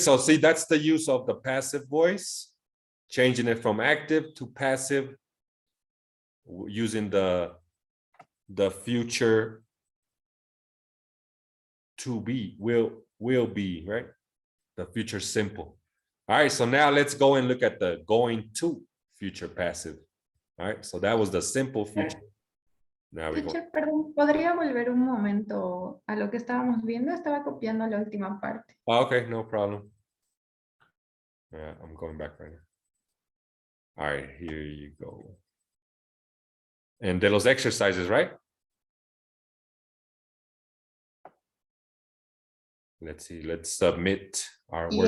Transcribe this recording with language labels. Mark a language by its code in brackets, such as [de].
[en] So see, that's the use of the passive voice, changing it from active to passive, using the future to be, will be, right? The future simple. All right, so now let's go and look at the going to future passive. All right, so that was the simple future. Now we go. [es] Teacher, perdón, ¿podría volver un momento a lo que estábamos viendo? Estaba copiando la última parte. [en] Okay, no problem. Yeah, I'm going back right now. All right, here you go. And de los exercises, right? Let's see, let's submit our work.